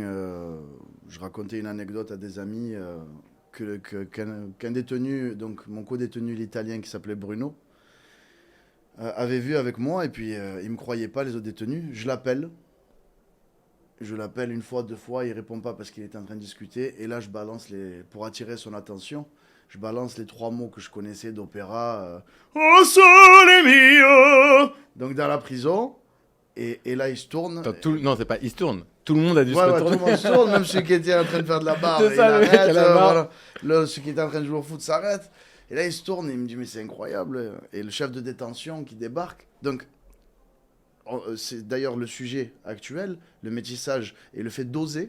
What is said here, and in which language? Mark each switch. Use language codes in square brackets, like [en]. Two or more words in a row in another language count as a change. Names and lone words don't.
[fr] Je racontais une anecdote à des amis, qu'un détenu, donc mon co-détenu, l'Italien qui s'appelait Bruno, avait vu avec moi. Et puis il ne me croyait pas, les autres détenus. Je l'appelle. Je l'appelle une fois, deux fois, il répond pas parce qu'il était en train de discuter. Et là, pour attirer son attention, je balance les 3 mots que je connaissais d'opéra. Oh sole mio! Donc dans la prison. Et là, il se tourne. Attends, non, c'est pas. Il se tourne. Tout le monde a dû se Ouais, tout retourner. le monde se tourne, même celui qui était en train de faire de la barre. C'est Il ça, le mec arrête, à la barre. voilà. Là, celui qui était en train de jouer au foot s'arrête. Et là, il se tourne et il me dit, mais c'est incroyable. Et le chef de détention qui débarque. Donc, c'est d'ailleurs le sujet actuel, le métissage et le fait d'oser.